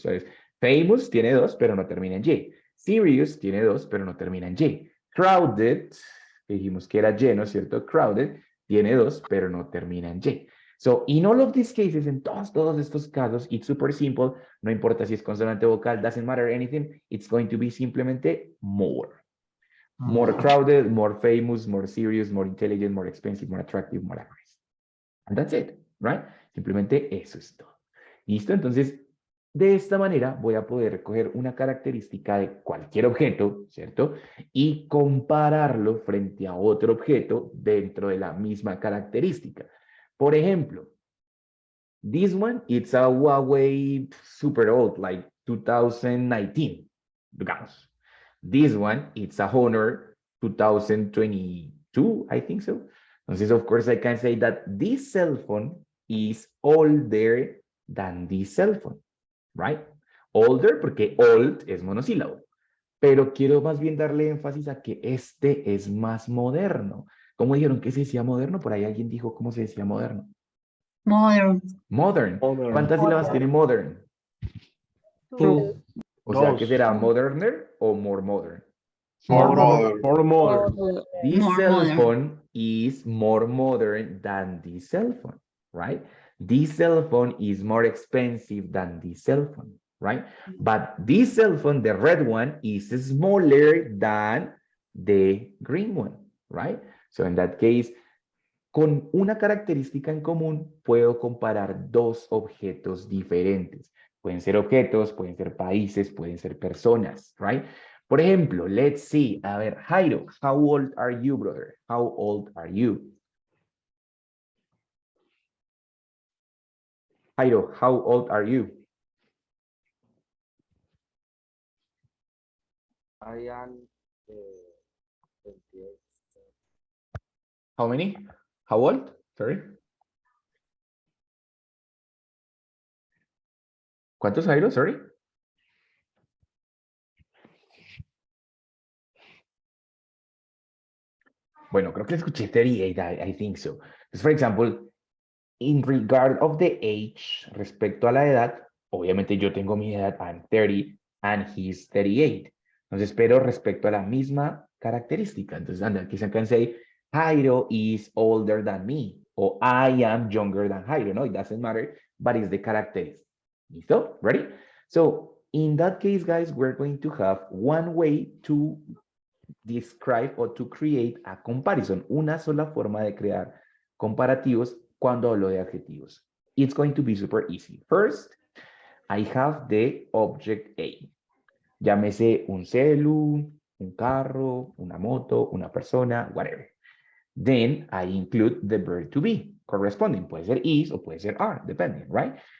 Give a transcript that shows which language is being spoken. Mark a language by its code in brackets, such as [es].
[es] O sea, famous tiene 2, pero no termina en Y. Serious tiene 2, pero no termina en Y. Crowded, dijimos que era lleno, ¿cierto? Crowded tiene 2, pero no termina en Y. [en] So, in all of these cases, [es] en todos estos casos, [en] it's super simple. [es] No importa si es consonante vocal, [en] doesn't matter anything. It's going to be [es] simplemente [en] more. More crowded, more famous, more serious, more intelligent, more expensive, more attractive, more aggressive. And that's it, right? [es] Simplemente eso es todo. ¿Listo? Entonces, de esta manera voy a poder coger una característica de cualquier objeto, ¿cierto? Y compararlo frente a otro objeto dentro de la misma característica. Por ejemplo, [en] this one, it's a Huawei super old, like 2019, [es] digamos. [en] This one, it's a Honor 2022, I think so. [es] Entonces, [en] of course, I can say that this cell phone is older than this cell phone, right? [es] Older porque old es monosílabo. Pero quiero más bien darle énfasis a que este es más moderno. ¿Cómo dijeron que se decía moderno? Por ahí alguien dijo cómo se decía moderno. [en] Modern. Modern. Modern. [es] ¿Cuántas sílabas tiene modern? [en] Two. [es] O sea, ¿qué Dos. será? ¿Moderner o more modern? [en] More More modern. More modern. Modern. This More cell modern. phone is more modern than this cell phone, right? This cell phone is more expensive than this cell phone, right? But this cell phone, the red one, is smaller than the green one, right? So in that case, [es] con una característica en común, puedo comparar dos objetos diferentes. Pueden ser objetos, pueden ser países, pueden ser personas, right? Por ejemplo, [en] let's see. A ver, Jairo, how old are you, brother? How old are you? Jairo, how old are you? I am 28. How many? How old? Sorry. [es] ¿Cuántos, Jairo? Sorry. Bueno, creo que escuché 38, [en] I think so. For example, in regard of the age, [es] respecto a la edad, obviamente yo tengo mi edad, [en] I'm 30, and he's 38. [es] Entonces, pero respecto a la misma característica. Entonces, aquí se [en] can say, Jairo is older than me, or I am younger than Jairo. No, it doesn't matter, but it's the characteristic. [es] ¿Listo? [en] Ready? So, in that case, guys, we're going to have one way to describe or to create a comparison. [es] Una sola forma de crear comparativos cuando hablo de adjetivos. [en] It's going to be super easy. First, I have the object A. [es] Llámese un celu, un carro, una moto, una persona, [en] whatever. Then I include the verb to be corresponding. [es] Puede ser is o puede ser are, [en] depending, right?